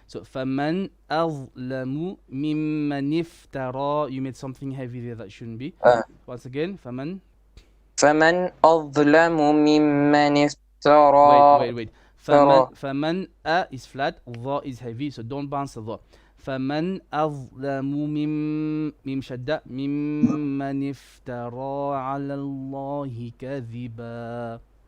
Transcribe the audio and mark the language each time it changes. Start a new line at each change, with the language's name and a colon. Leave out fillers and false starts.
Arabic: So فمن أظلم ممن افترى.
English: You made something heavy there that shouldn't be. Once again, فمن
Arabic: أظلم ممن افترى.
English: Wait. فمن is flat, ضاء is heavy, so don't bounce the ضاء.
Arabic: فمن أظلم ميم شدة ممن افترى على الله كذبا.